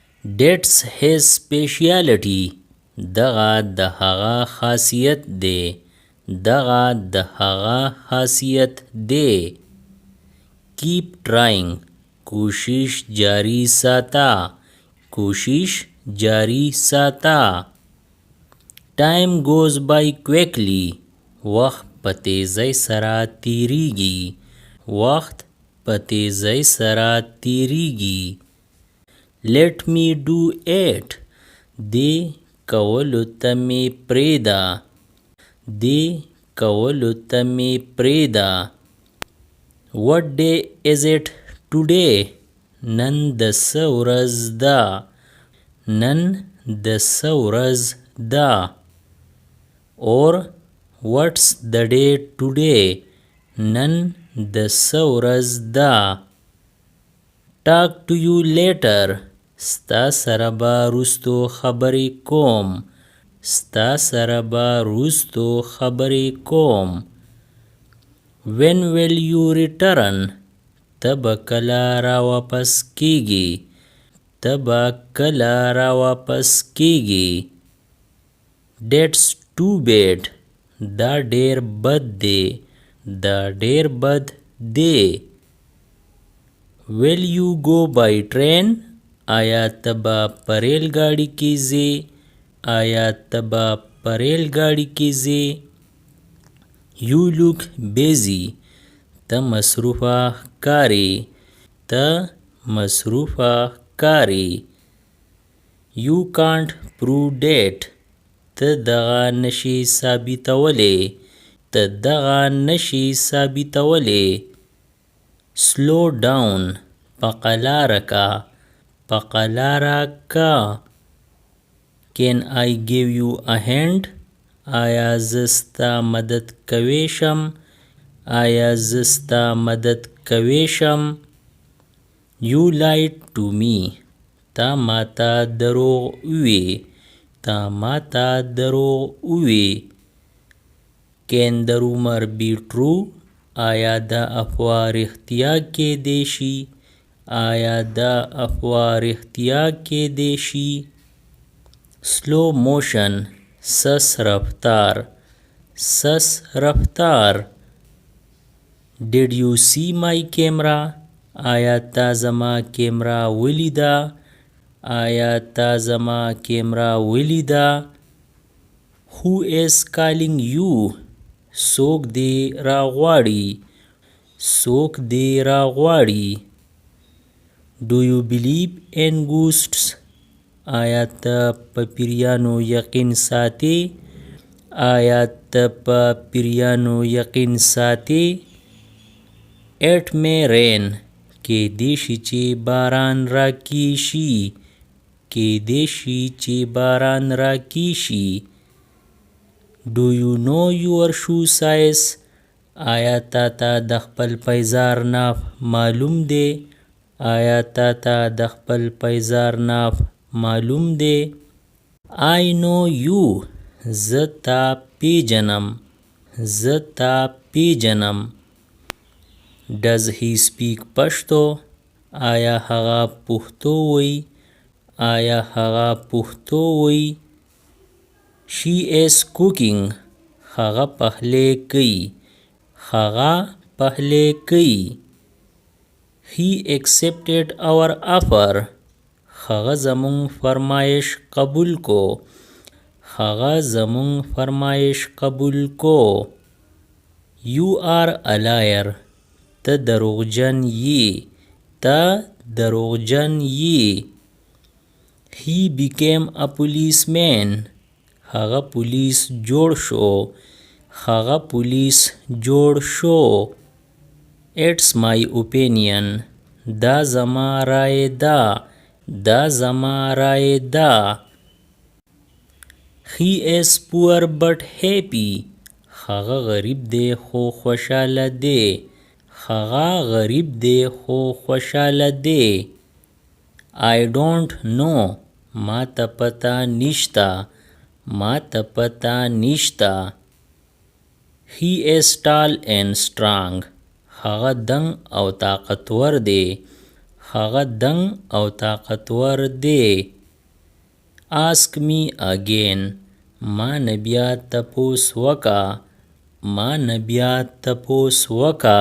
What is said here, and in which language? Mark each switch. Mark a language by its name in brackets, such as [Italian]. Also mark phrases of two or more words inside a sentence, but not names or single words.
[English] That's his specialty. [Pashto] دغه د هغه خاصیت دی. دغه د هغه خاصیت دی. [English] Keep trying. [Pashto] کوشش جاری ساته. کوشش جاری ساته. [English] Time goes by quickly. [Pashto] وخت په تیزۍ سره تیریږي. وخت په تیزۍ سره تیریږي. [English] Let me do it. [Pashto] دې کولو ته مې پرېږده. دې کولو ته مې پرېږده. [English] What day is it today? [Pashto] نن د څه ورځ ده. نن د څه ورځ ده. [English] Or what's the day today? [Pashto] نن د څه ورځ ده. [English] Talk to you later. [Pashto] ستا سره به وروستو خبرې کوم. ستا سره به وروستو خبرې کوم. [English] When will you return? [Pashto] ته به کله راواپس کېږې. ته به کله راواپس کېږې. [English] That's too bad. [Pashto] دا ډېر بد دی. دا ډېر بد دی. [English] Will you go by train? [Pashto] آیا ته به په ریل ګاډي کې ځې. آیا ته به په ریل ګاډي کې ځې. [English] You look busy. [Pashto] ته مصروفه ښکارې. ته مصروفه ښکارې. [English] You can't prove that. [Pashto] ته دغه نشي ثابتولی. ته دغه نشي ثابتولی. [English] Slow down. [Pashto] په قلاره کا. په قلاره کا. [English] Can I give you a hand? [Pashto] آیا زه ستا مدد کولی شم. آیا زه ستا مدد کولی شم. [English] You lied to me. [Pashto] تا ماته دروغ ووی. تا ماته دروغ ووی. [English] Can the rumor be true? [Pashto] آیا دا افوا رښتیا کیدی شي. آیا دا افوا رښتیا کیدی شي. [English] Slow motion. [Pashto] سس رفتار. سس رفتار. [English] Did you see my camera? [Pashto] آیا تا زما کیمرا ولیده. آیا تا زما کیمرا ولیده. [English] Who is calling you? [Pashto] څوک دې راغواړي. څوک دې راغواړي. [English] Do you believe in ghosts? [Pashto] آیا ته په پیریانو یقین ساتې. آیا ته په پیریانو یقین ساتې. [English] It may rain. [Pashto] کیدی شي چې باران راکیشي. کیدی شي چې باران راکیشي. [English] Do you know your shoe size? [Pashto] آیا تا ته د خپل پیزار ناف معلوم دی. آیا تا ته د خپل پیزار ناف معلوم دی. [English] I know you. [Pashto] زه تا پیژنم. زه تا پیژنم. [English] Does he speak پښتو? [Pashto] آیا هغه پښتو وایي. آیا هغه پښتو وایي. [English] She is cooking. [Pashto] هغه پخلی کوي. هغه پخلی کوي. [English] He accepted our offer. [Pashto] هغه زموږ فرمایش قبول کو. هغه زموږ فرمایش قبول کو. [English] You are a liar. [Pashto] ته دروغجن یې. ته دروغجن یې. [English] He became a policeman. [Pashto] هغه پولیس جوړ شو. هغه پولیس جوړ شو. [English] It's my opinion. [Pashto] دا زما رای ده. دا زما رای ده. [English] He is poor but happy. [Pashto] هغه غریب دی خو خوشاله دی. هغه غریب دی خو خوشاله دی. [English] I don't know. [Pashto] ما ته پته نشته. ما ته پته نشته. [English] He is tall and strong. [Pashto] هغه دنګ او طاقتور دی. هغه دنګ او طاقتور دی. [English] ask me again. [Pashto] ما نه بیا تپوس وکا. ما نه بیا تپوس وکا.